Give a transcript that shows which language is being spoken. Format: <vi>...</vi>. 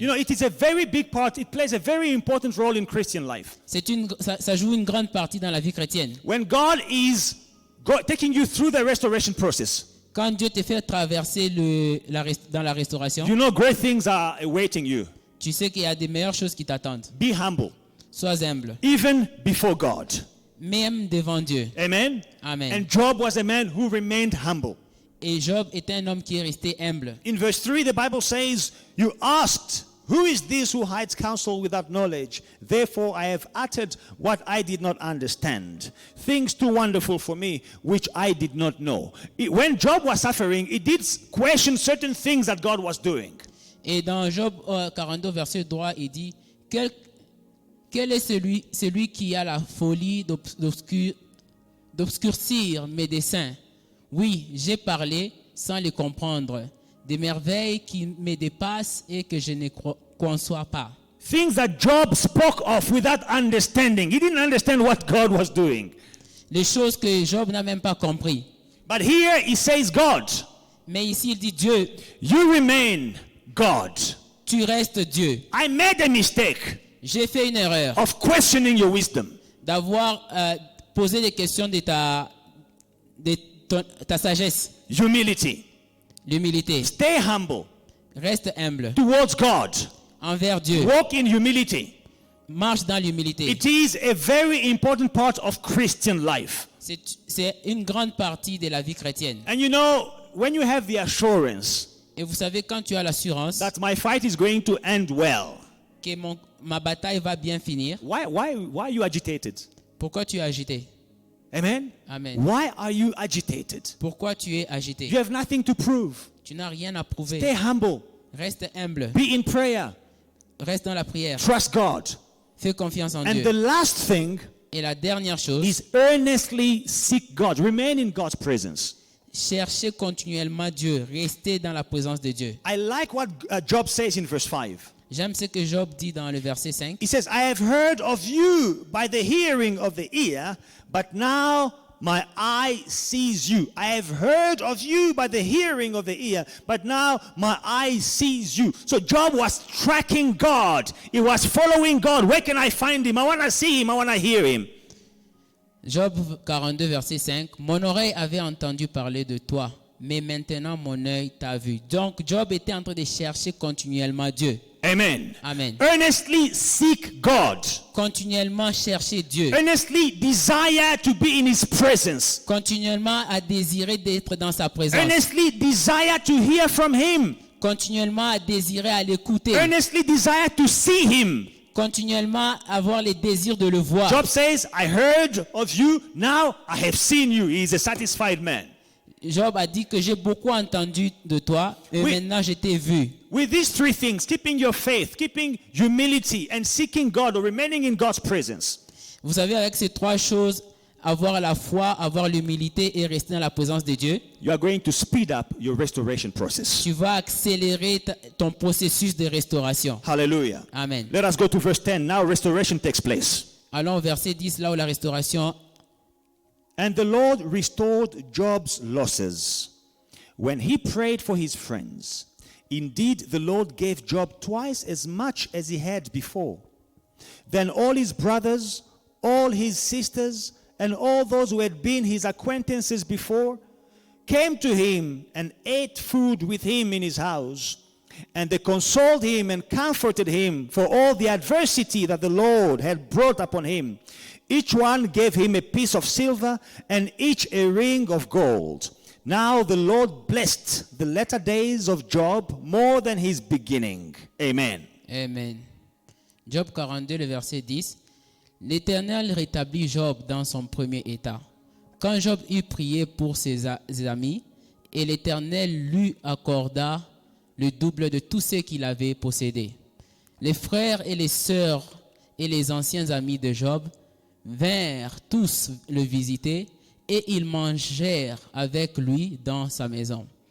<en>You know, it is a very big part. It plays a very important role in Christian life.</en> <fr>Ça joue une grande partie dans la vie chrétienne.</fr> <en>When God is taking you through the restoration process,</en> <fr>Quand Dieu te fait traverser dans la restauration,</fr> <en>you know great things are awaiting you.</en> <fr>tu sais qu'il y a des meilleures choses qui t'attendent.</fr> <en>Be humble,</en> <fr>Sois humble,</fr> <en>even before God.</en> <fr>même devant Dieu.</fr> <en>Amen?</en> <fr>Amen.</fr> <en>And Job was a man who remained humble.</en> <fr>Et Job était un homme qui est resté humble.</fr> <en>In verse 3, the Bible says, you asked, who is this who hides counsel without knowledge? Therefore I have uttered what I did not understand, things too wonderful for me, which I did not know. When Job was suffering, he did question certain things that God was doing.</en> <fr>Et dans Job 42, verset 3, il dit, quel est celui qui a la folie d'obscurcir mes desseins? Oui, j'ai parlé sans les comprendre, des merveilles qui me dépassent et que je ne conçois pas.</fr> <en>Things that Job spoke of without understanding. He didn't understand what God was doing.</en> <fr>Les choses que Job n'a même pas compris.</fr> <en>But here he says, God,</en> <fr>Mais ici, il dit Dieu,</fr> <en>you remain God.</en> <fr>tu restes Dieu.</fr> <en>I made a mistake</en> <fr>J'ai fait une erreur</fr> <en>of questioning your wisdom.</en> <fr>d'avoir posé des questions de ta sagesse,</fr> <en>Humility.</en> <fr>l'humilité.</fr> <en>Stay humble</en> <fr>Reste humble</fr> <en>towards God.</en> <fr>envers Dieu.</fr> <en>Walk in humility.</en> <fr>Marche dans l'humilité.</fr> <en>It is a very important part of Christian life.</en> <fr>C'est une grande partie de la vie chrétienne.</fr> <en>And you know, when you have the assurance</en> <fr>Et vous savez, quand tu as l'assurance</fr> <en>that my fight is going to end well,</en> <fr>que ma bataille va bien finir,</fr> <en>why are you agitated?</en> <fr>pourquoi tu es agité?</fr> <en>Amen?</en> <fr>Amen.</fr> <en>Why are you agitated?</en> <fr>Pourquoi tu es agité?</fr> <en>You have nothing to prove.</en> <fr>Tu n'as rien à prouver.</fr> <en>Stay humble.</en> <fr>Reste humble.</fr> <en>Be in prayer.</en> <fr>Reste dans la prière.</fr> <en>Trust God.</en> <fr>Fais confiance en</fr> <en>And</en> <fr>Dieu.</fr> <en>the last thing</en> <fr>Et la dernière chose,</fr> <en>is earnestly seek God. Remain in God's presence.</en> <fr>cherchez continuellement Dieu. Restez dans la présence de Dieu.</fr> <en>I like what Job says in verse 5.</en> <fr>J'aime ce que Job dit dans le verset 5.</fr> <en>He says, I have heard of you by the hearing of the ear, but now my eye sees you. I have heard of you by the hearing of the ear, but now my eye sees you. So Job was tracking God. He was following God. Where can I find him? I want to see him. I want to hear him.</en> <fr>Job 42, verset 5. Mon oreille avait entendu parler de toi, mais maintenant mon œil t'a vu. Donc Job était en train de chercher continuellement Dieu.</fr> <en>Amen.</en> <fr>Amen.</fr> <en>Earnestly seek God.</en> <fr>Continuellement chercher Dieu.</fr> <en>Earnestly desire to be in his presence.</en> <fr>Continuellement à désirer d'être dans sa présence.</fr> <en>Earnestly desire to hear from him.</en> <fr>Continuellement à désirer à l'écouter.</fr> <en>Earnestly desire to see him.</en> <fr>Continuellement avoir les désirs de le voir.</fr> <en>Job says, I heard of you, now I have seen you. He is a satisfied man.</en> <fr>Job a dit que j'ai beaucoup entendu de toi et Oui. maintenant je t'ai vu.</fr> <en>With these three things, keeping your faith, keeping humility, and seeking God or remaining in God's presence,</en> <fr>Vous savez, avec ces trois choses, avoir la foi, avoir l'humilité et rester dans la présence de Dieu,</fr> <en>you are going to speed up your restoration process.</en> <fr>tu vas accélérer ton processus de restauration.</fr> <en>Hallelujah.</en> <fr>Amen.</fr> <en>Let us go to verse 10. Now restoration takes place.</en> <fr>Allons au verset 10, là où la restauration.</fr> <en>And the Lord restored Job's losses when he prayed for his friends. Indeed, the Lord gave Job twice as much as he had before. Then all his brothers, all his sisters, and all those who had been his acquaintances before came to him and ate food with him in his house. And they consoled him and comforted him for all the adversity that the Lord had brought upon him. Each one gave him a piece of silver and each a ring of gold. Now the Lord blessed the latter days of Job more than his beginning. Amen.</en> <fr>Amen. Job 42, le verset 10. L'Éternel rétablit Job dans son premier état. Quand Job eut prié pour ses amis, et l'Éternel lui accorda le double de tout ce qu'il avait possédé. Les frères et les sœurs et les anciens amis de Job vinrent tous le visiter et ils mangèrent avec lui dans sa maison.</fr>